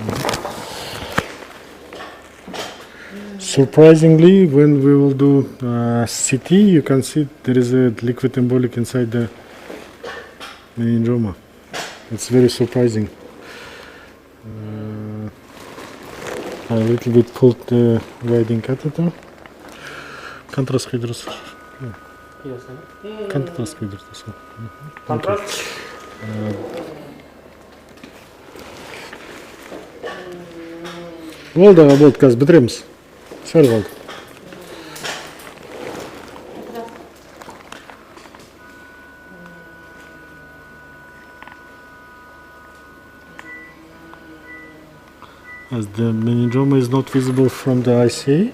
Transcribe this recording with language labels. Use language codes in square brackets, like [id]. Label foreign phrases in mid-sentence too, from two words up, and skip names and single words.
[en] Surprisingly, when we will do CT, you can see there is a liquid embolic inside the meningioma. It's very surprising. I a little bit pulled the widening catheter. Can't раскрыть. Can't раскрыть. [ru] Контраст. [kk] Болды аға, болды, қазір бітіреміз. Сәл қалды. [en] As the meningioma is not visible from the ICA.